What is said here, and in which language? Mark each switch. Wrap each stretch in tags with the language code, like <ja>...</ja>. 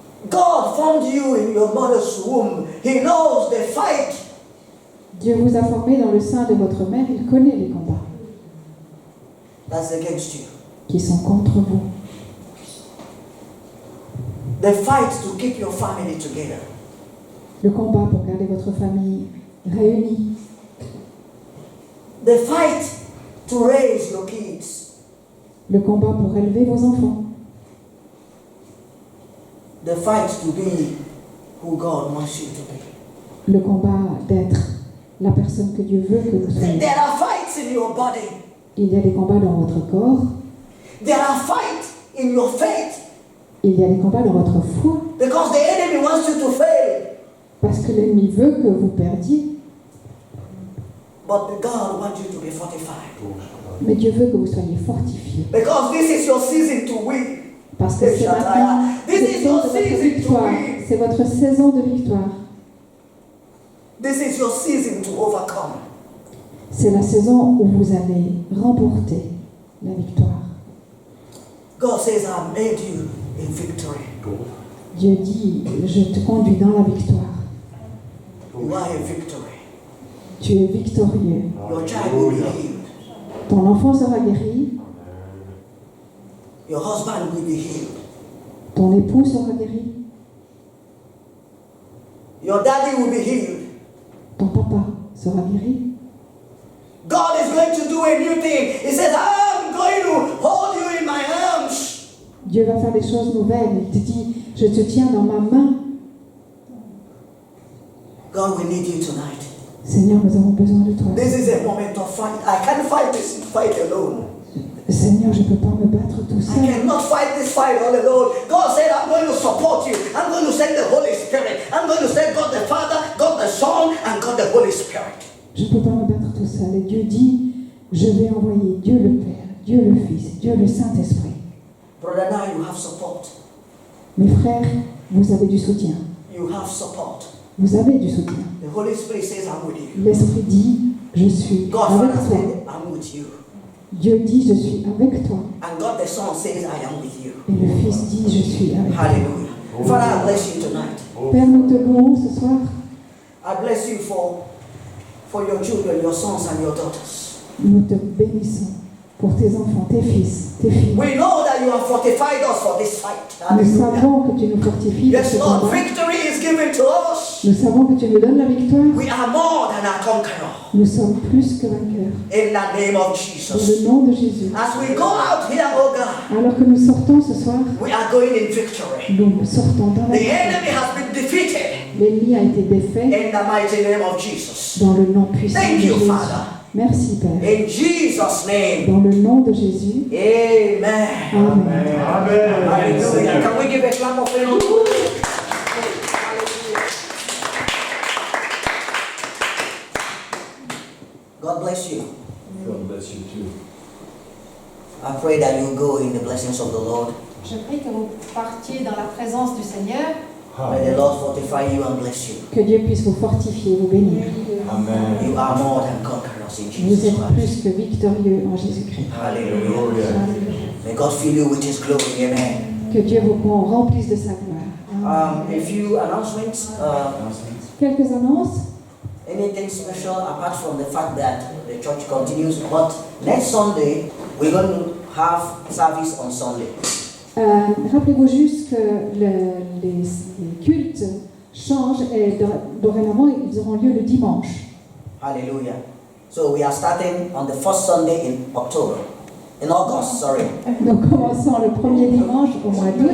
<en>God formed you in your mother's womb. He knows the fight.</en> <fr>Dieu vous a formé dans le sein de votre mère, il connaît les combats</fr> <en>That's against you.</en> <fr>qui sont contre vous.</fr> <en>The fight to keep your family together.</en> <fr>Le combat pour garder votre famille réunie.</fr> <en>The fight to raise your kids.</en> <fr>Le combat pour élever vos enfants.</fr> <en>The The fight to be who God wants you to be.</en> <fr>Le combat d'être la personne que Dieu veut que vous soyez.</fr> <en>There are fights in your body.</en> <fr>Il y a des combats dans votre corps.</fr> <en>There are fights in your faith.</en> <fr>Il y a des combats dans votre foi.</fr> <en>Because the enemy wants you to fail.</en> <fr>Parce que l'ennemi veut que vous perdiez.</fr> <en>But God wants you to be fortified.</en> <fr>Mais Dieu veut que vous soyez fortifiés.</fr> <en>Because this is your season to win.</en> <fr>Parce que c'est maintenant</fr> <en>This is</en> <fr>saison</fr> <en>your</en> <fr>de votre</fr> <en>season to</en> <fr>victoire.</fr> <en>win.</en> <fr>C'est votre saison de victoire.</fr> <en>This is your season to overcome.</en> <fr>C'est la saison où vous allez remporter la victoire.</fr> <en>God says, I made you in victory.</en> <fr>Dieu dit, je te conduis dans la victoire.</fr> <en>You are in victory.</en> <fr>Tu es victorieux.</fr> <en>Your child will be healed.</en> <fr>Ton enfant sera guéri.</fr> <en>Your husband will be healed.</en> <fr>Ton époux sera guéri.</fr> <en>Your daddy will be healed.</en> <fr>Ton papa sera guéri.</fr> <en>God is going to do a new thing. He says, I'm going to hold you in my arms.</en> <fr>Dieu va faire des choses nouvelles. Il te dit, je te tiens dans ma main.</fr> <en>God, we need you tonight.</en> <fr>Seigneur, nous avons besoin de toi.</fr> <en>This is a moment of fight. I can't fight this fight alone.</en> <fr>Seigneur, je ne peux pas me battre tout</fr> <en>I</en> <fr>seul.</fr> <en>cannot fight this fight all alone. God said, I'm going to support you. I'm going to send the Holy Spirit. I'm going to send God the Father, God the Son, and God the Holy Spirit.</en> <fr>Je ne peux pas me battre tout seul. Et Dieu dit, je vais envoyer Dieu le Père, Dieu le Fils, Dieu le Saint-Esprit.</fr> <en>Brother, now you have support.</en> <fr>Mes frères, vous avez du soutien.</fr> <en>You have support.</en> <fr>Vous avez du soutien.</fr> <en>The Holy Spirit says, I'm with you.</en> <fr>L'Esprit dit, je suis</fr> <en>God</en> <fr>avec</fr> <en>Father</en> <fr>toi.</fr> <en>said, I'm with you.</en> <fr>Dieu dit, je suis avec toi.</fr> <en>And God the Son says, I am with you.</en> <fr>Et le Fils dit, je suis avec toi.</fr> <en>Hallelujah. Father, I bless you tonight.</en> <fr>Père, nous te louons ce soir.</fr> <en>I bless you for your children, your sons and your daughters.</en> <fr>Nous te bénissons pour tes enfants, tes fils, tes filles.</fr> <en>We know that you have fortified us for this fight.</en> <fr>Nous</fr> <en>Hallelujah.</en> <fr>savons que tu nous fortifies pour</fr> <en>Yes,</en> <fr>ce</fr> <en>Lord,</en> <fr>combat.</fr> <en>victory is given to us.</en> <fr>Nous savons que tu nous donnes la victoire.</fr> <en>We are more than a conqueror.</en> <fr>Nous sommes plus que vainqueurs.</fr> <en>In the name of</en> <fr>Dans</fr> <en>Jesus.</en> <fr>le nom de Jésus.</fr> <en>As we go out here, oh God,</en> <fr>Alors que nous sortons ce soir,</fr> <en>we are going in victory.</en> <fr>nous sortons dans la</fr> <en>The</en> <fr>victoire.</fr> <en>enemy has been defeated</en> <fr>L'ennemi a été défait</fr> <en>in the mighty name of Jesus.</en> <fr>dans le nom puissant de</fr> <en>Thank you,</en> <fr>Jésus.</fr> <en>Father.</en> <fr>Merci Père.</fr> <en>In Jesus' name.</en> <fr>Dans le nom de Jésus.</fr> <en>Amen. Amen. Hallelujah. Can we give a clap of hands? God bless you. God bless you too. I pray that you go in the blessings of the Lord.</en> <fr>Je prie que vous partiez dans la présence du Seigneur.</fr> <en>May the Lord fortify you and bless you.</en> <fr>Que Dieu puisse vous fortifier, vous bénir.</fr> <en>Amen. You are more than conquerors in</en> <fr>Vous</fr> <en>Jesus</en> <fr>êtes</fr> <en>Christ.</en> <fr>plus que victorieux en Jésus-Christ.</fr> <en>Hallelujah. May God fill you with His glory. Amen.</en> <fr>Que Dieu vous remplisse de sa gloire.</fr> <en>A few announcements.</en> <fr>Quelques annonces.</fr> <en>Anything special apart from the fact that the church continues, but next Sunday we're going to have service on Sunday.</en> <fr>Rappelez-vous juste que les cultes changent et dorénavant ils auront lieu le dimanche.</fr> <en>Hallelujah. So we are starting on the first Sunday in August, sorry.</en> <fr>Nous commençons le premier dimanche au mois d'août</fr>